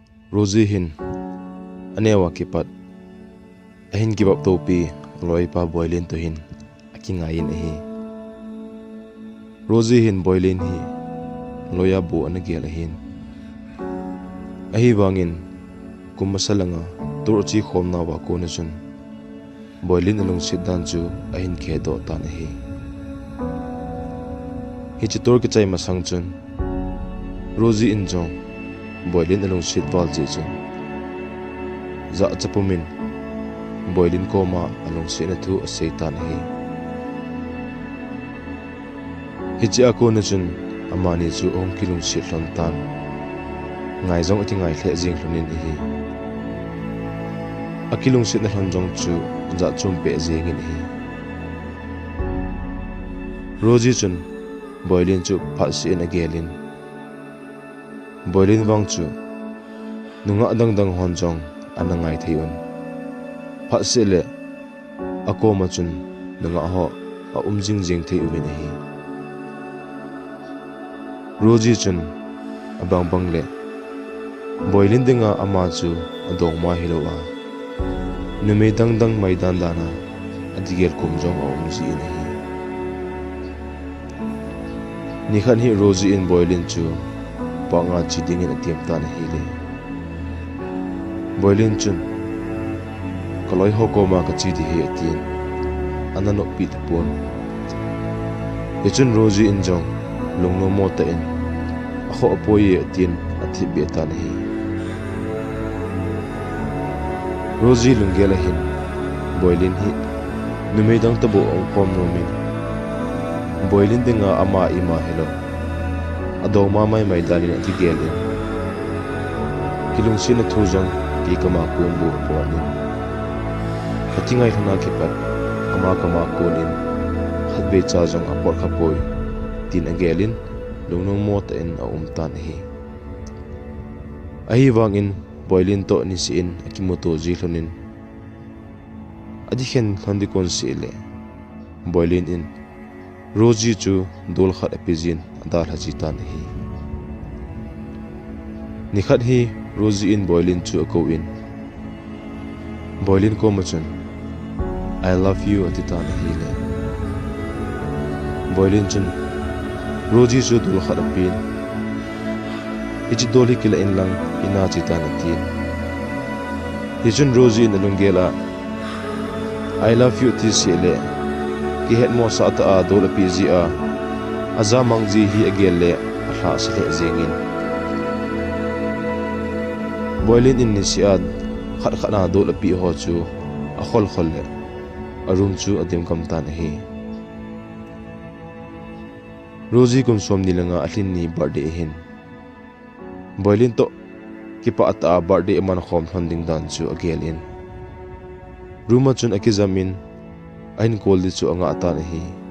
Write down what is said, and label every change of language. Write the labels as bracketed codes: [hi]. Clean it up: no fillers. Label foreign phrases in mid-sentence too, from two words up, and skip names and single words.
[tcz] Rosie hin anewa kipat ahin kibap topi loi pa boilin to hin akingayin ahi Rosie hin boilin hi loya bu anagel ahin ahi wangin kumasalanga turchi khomna wa ko na chun boilin Nalungset dan chu ahin ke do tan ahi hi chitor ke chai masang chun Rosie in jong boilin Nalungset wal chi chun za chapumin boilin koma Nalungset na thu asaitan hi hichi ako na chun amani chu ong Nalungset hlon tan ngai jong ati ngai the jing hlonin hi Nalungset na hlon jong chu za chum pe jing in hi Rosie chun boilin chu phasi na gelin boilin wang chu nunga dang dang hon jong anangai theiun phase le ako ma chun nunga ho a jing jing thei uin hi Rosie chun abang bang le boilin dinga ama chu adong ma hilowa nume dang dang maidan dana adigel kum jong a ji in hi nikhan hi Rosie in boilin chu panga chiding in atiam tan hi le boilin chun kaloi hokoma ka chidi hi atin anano pit pon ichun Rosie in jong lungno mota in akho apoye atin athi be tan hi Rosie lungela hin boilin hi numeidang tabo ang kom nomin boilin dinga ama ima hello ado mamay may dalin at gelin Nalungset na thujang ki kama kumbu apuanin katingay huna kipat ama kama kunin hatbe chajang apor kapoy tin agelin lungnong mota in a umtan hi ahi wangin boilin to ni siin akimoto jihlonin adikhen khandikon sile boilin in Rosie chu dol khat apizin adal hajitan hi nikhat hi Rosie in boilin chu ako in boilin ko machun [en] I love you [tcz] atitan hi le boilin chun Rosie chu dol khat apin ichi dol hi kila in lang ina chitan atin hichun Rosie in alungela [en] I love you [tcz] ti sile ki het mo sa ta dol api ji a aza mangji hi agelle ahla sile zengin boilin in ni siad khat khana dol api ho chu a khol khol le arum chu adim kam tan hi Rosie kum som ni langa atlin ni birthday hin boilin to kipa ata birthday man khom honding dan chu agelin ruma chun akizamin ain kol di chu anga atan hi